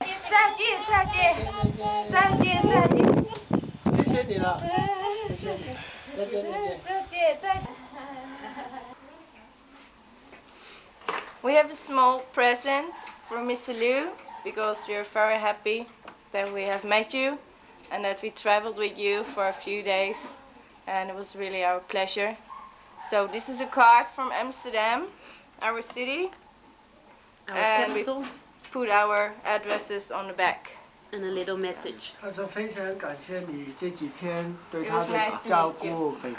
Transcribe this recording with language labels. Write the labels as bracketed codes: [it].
[zh] 再见再见再见再见。谢谢你了，谢谢你，再见再见再见再见。 [en] We have a small present for Mr. Liu because we are very happy that we have met you and that we traveled with you for a few days, and it was really our pleasure. So this is a card from Amsterdam, our city, and we put our addresses on the back. And a little message. [zh] 他说非常感谢你这几天对他的照顾。